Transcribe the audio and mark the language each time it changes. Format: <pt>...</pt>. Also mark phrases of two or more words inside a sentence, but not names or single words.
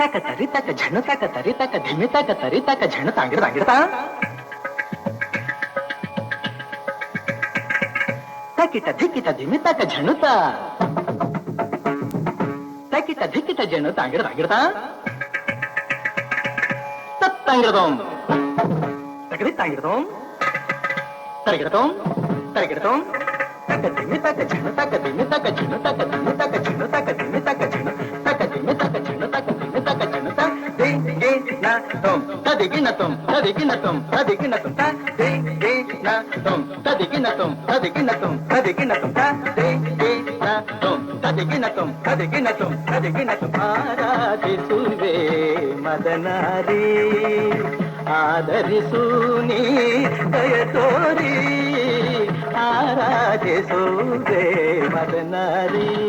<kn>ತಕ ತರಿ ತಕ ಝಣ ತಕ ತರಿ ತಕ ಧಿಮಿ ತಕ ತರಿ ತಕ ಝಣ ತಾಂಗಿಡ್ತಾ ತಕಿಟ ಧಿಕ್ಕಿಟ ಧಿಮಿ ತಕ ಝಣುತ ತಕಿಟ ಧಿಕ್ಕಿಟ ಝಣ ತಾಂಗಿಡ್ತಾ ತತ್ತಂಗಿಡದೋಂ ತಕರಿ ತಾಂಗಿಡದೋಂ ತರಗಿಡದೋಂ ತರಗಿಡದೋಂ ತಕ ಧಿಮಿ ತಕ ಝಣ ತಕ ಧಿಮಿ ತಕ ಝಣ ತಕ ಧಿಮಿ ತಕ ಝಣ ತಕ ಧಿಮಿ ತಕ ಝಣ ತಕ ಧಿಮಿ ತಕ ಝಣ ತಕ ಧಿಮಿ ತಕ ಝಣ ತ ದೇ ಗೆ ನ ತೋಂ ತದಿಗಿನ ತೋಂ ತದಿಗಿನ ತೋಂ ತದಿಗಿನ ತೋಂ ತ ದೇ ಗೆ ನ ತೋಂ ತದಿಗಿನ ತೋಂ ತದಿಗಿನ ತೋಂ ತದಿಗಿನ ತೋಂ ತ ದೇ ಗೆ ನ ತೋಂ ತದಿಗಿನ ತೋಂ ತದಿಗಿನ ತೋಂ ತದಿಗಿನ ತೋಂ ಆರಾಧಿಸುವೆ ಮದನಾರಿ ಆದರಿಸು ನೀ ದಯ ತೋರಿ ಆರಾಧಿಸುವೆ ಮದನಾರಿ.</kn>